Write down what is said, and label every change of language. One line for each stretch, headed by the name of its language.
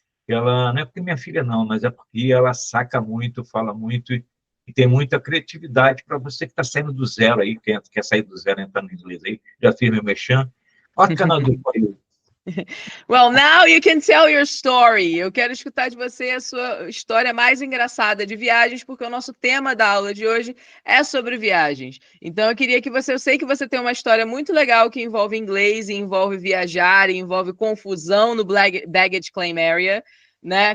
Portuguese: Ela, não é porque minha filha não, mas é porque ela saca muito, fala muito e tem muita criatividade para você que está saindo do zero aí, quer sair do zero entrando no inglês aí, já fiz meu merchan.
English: What can I do for you? Well, now you can tell your story.
Portuguese: Eu quero escutar de você a sua história mais engraçada de viagens, porque o nosso tema da aula de hoje é sobre viagens. Então, eu queria que você... Eu sei que você tem uma história muito legal que envolve inglês, e envolve viajar, e envolve confusão no baggage claim area, né?